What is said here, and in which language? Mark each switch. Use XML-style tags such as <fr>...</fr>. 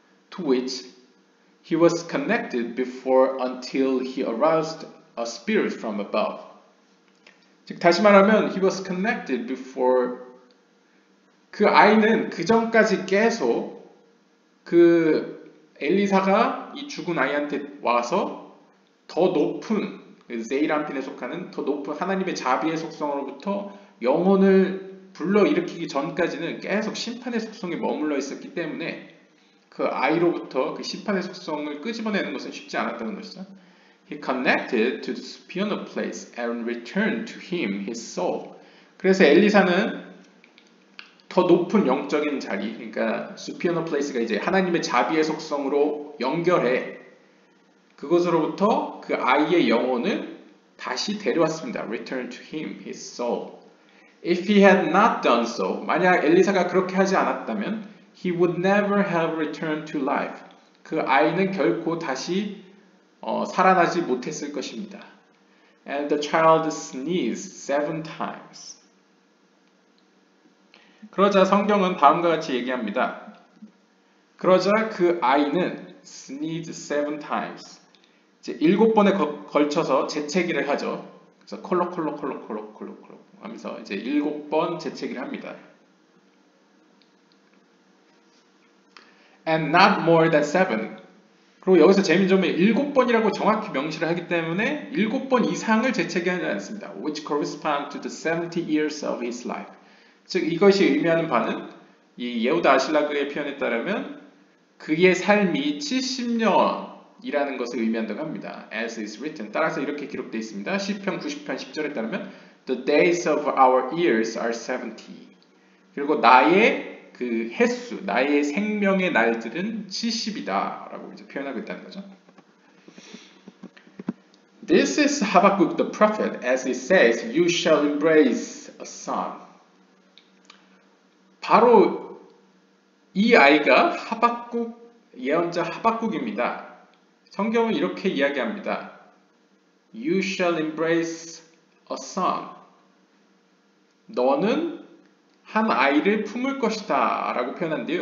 <en>To which he was connected before until he aroused a spirit from above.</en> <ko>즉 다시 말하면</ko> <en>he was connected before</en> <ko>그 아이는 그 전까지 계속 그 엘리사가 이 죽은 아이한테 와서 더 높은 세이람핀에 속하는 더 높은 하나님의 자비의 속성으로부터 영혼을 불러일으키기 전까지는 계속 심판의 속성에 머물러 있었기 때문에 그 아이로부터 그 심판의 속성을 끄집어내는 것은 쉽지 않았다는 것이죠.</ko> <en>He connected to the supernal place and returned to him his soul.</en> <ko>그래서 엘리사는 더 높은 영적인 자리, 그러니까</ko> <en>supernal place</en> <ko>가 이제 하나님의 자비의 속성으로 연결해 그것으로부터 그 아이의 영혼을 다시 데려왔습니다.</ko> <en>Return to him his soul. If he had not done so,</en> <ko>만약 엘리사가 그렇게 하지 않았다면</ko> <en>he would never have returned to life.</en> <ko>그 아이는 결코 다시 살아나지 못했을 것입니다.</ko> <en>And the child sneezed 7 times.</en> <ko>그러자 성경은 다음과 같이 얘기합니다. 그러자 그 아이는</ko> <en>sneezed 7 times.</en> <ko>이제 7번에 걸쳐서 재채기를 하죠. 그래서 콜록콜록 하면서 이제 7번 재채기를 합니다.</ko> <en>And not more than 7.</en> <ko>그리고 여기서 재미있는 점은 7번이라고 정확히 명시를 하기 때문에 7번 이상을 재채기하지 않습니다.</ko> <en>Which correspond to the 70 years of his life.</en> <ko>즉 이것이 의미하는 바는 이 예후다 아실라그의 표현에 따르면 그의 삶이 70년이라는 것을 의미한다고 합니다.</ko> <en>As is written.</en> <ko>따라서 이렇게 기록되어 있습니다. 시편 90편 10절에 따르면</ko> <en>The days of our years are 70.</en> <ko>그리고 나의 그 횟수, 나의 생명의 날들은 70이다 라고 이제 표현하고 있다는 거죠.</ko> <en>This is Habakkuk the prophet as it says, You shall embrace a son.</en> <ko>바로 이 아이가 하박국, 예언자 하박국입니다. 성경은 이렇게 이야기합니다.</ko> <en>You shall embrace a son.</en> <ko>너는 한 아이를 품을 것이다 라고 표현하는데요.</ko>